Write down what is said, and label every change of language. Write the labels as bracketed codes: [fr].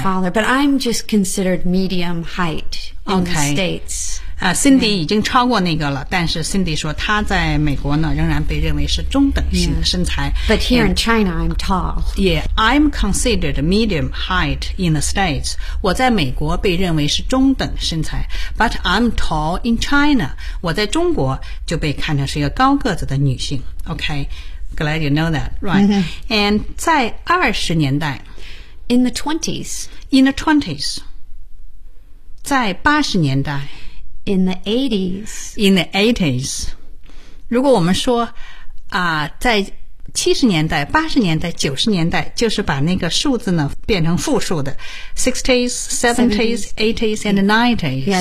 [en] Taller, but I'm just considered medium height in、 the States. [zh] Cindy 已经超过那个了，但是 Cindy 说她在美国呢仍然被认为是中等型的身材。 [en] Yeah. But here in China, I'm tall. Yeah, I'm considered medium height in the States. [zh] 我在美国被认为是中等身材。 [en] But I'm tall in China. [zh] 我在中国就被看成是一个高个子的女性。 [en] Okay, glad you know that, right?、Mm-hmm. [zh] And 在20年代 [en] In the 20s. In the 20s. 在80年代 In the 80s. [zh] In the 80s. 如果我们说、在70年代、80年代、90年代就是把那个数字呢变成复数的 60s, 70s, 80s, and 90s.